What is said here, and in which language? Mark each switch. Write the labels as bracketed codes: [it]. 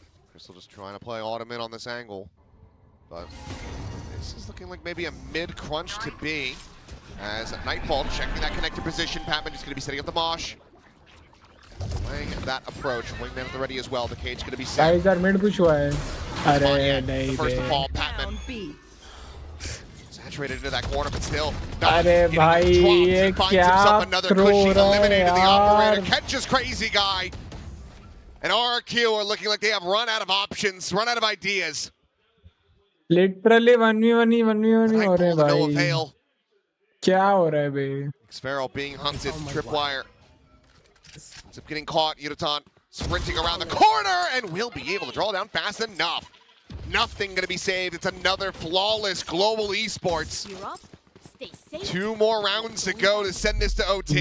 [en] Crystal just trying to play Autumn in on this angle. But this is looking like maybe a mid-crunch to be. As Nightfall checking that connector position, Patman is going to be setting up the mosh. Playing that approach, Wingman at the ready as well. The cage going to be set. Guys, mid push [hi] हुआ है. अरे नहीं [en] The first to [hi] bay. [en] fall, Patman. Saturated into that corner, but still. [hi] अरे भाई ये क्या throw रहा है [en] Eliminated the operator. [hi] यार. [en] Catches crazy guy. And Rrq are looking like they have run out of options, run out of ideas. Literally [hi] 1v1 हो रहे हैं [en] No [hi] भाई. [en] avail. [hi] क्या हो रहा है बे? [en] Xpharaoh being hunted, tripwire. Ends up getting caught. Yudotan sprinting around the corner and will be able to draw down fast enough. Nothing going to be saved. It's another flawless global esports. 2 more rounds to go to send this to OT.